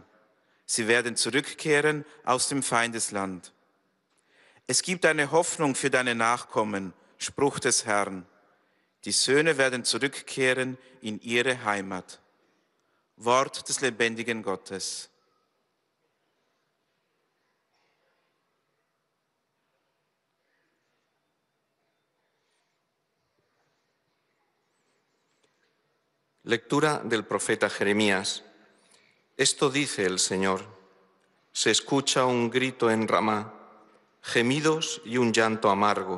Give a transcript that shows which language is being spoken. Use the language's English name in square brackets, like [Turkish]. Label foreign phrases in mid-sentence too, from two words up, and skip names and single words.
[German] Sie werden zurückkehren aus dem Feindesland. Es gibt eine Hoffnung für deine Nachkommen, Spruch des Herrn. Die Söhne werden zurückkehren in ihre Heimat. Wort des lebendigen Gottes. [Spanish] Lectura del profeta Jeremías. Esto dice el Señor: se escucha un grito en Ramá, gemidos y un llanto amargo.